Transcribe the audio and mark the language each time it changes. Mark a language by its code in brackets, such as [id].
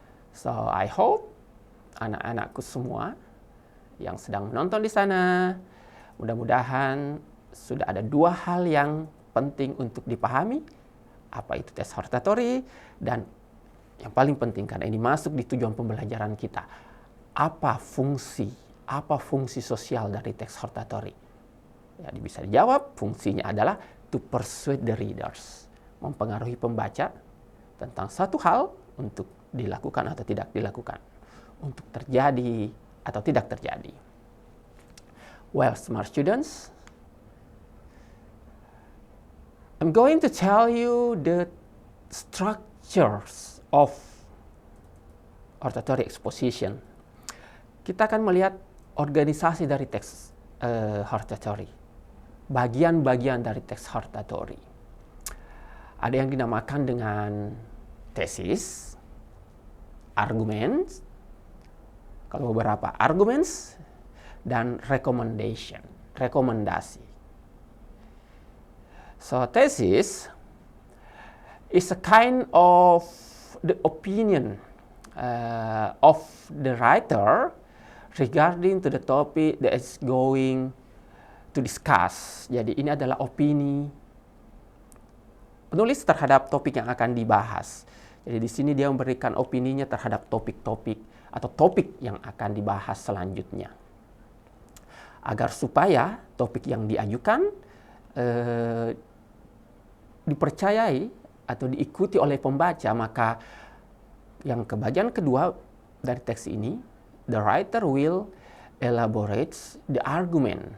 [en] So, I hope [id] anak-anakku semua yang sedang menonton di sana, mudah-mudahan sudah ada dua hal yang penting untuk dipahami, apa itu teks hortatory, dan yang paling penting karena ini masuk di tujuan pembelajaran kita, apa fungsi sosial dari teks hortatory. Jadi bisa dijawab, fungsinya adalah [en] to persuade the readers, [id] mempengaruhi pembaca tentang satu hal untuk dilakukan atau tidak dilakukan, untuk terjadi atau tidak terjadi. [en] Well, smart students, I'm going to tell you the structures of hortatory exposition. [id] Kita akan melihat organisasi dari teks hortatory, bagian-bagian dari teks hortatory. Ada yang dinamakan dengan tesis, arguments, kalau beberapa arguments, dan rekomendasi. [en] So, thesis is a kind of the opinion of the writer regarding to the topic that is going to discuss. [id] Jadi ini adalah opini penulis terhadap topik yang akan dibahas. Jadi di sini dia memberikan opininya terhadap topik-topik atau topik yang akan dibahas selanjutnya. Agar supaya topik yang diajukan dipercayai atau diikuti oleh pembaca, maka yang ke bagian kedua dari teks ini, [en] the writer will elaborate the argument.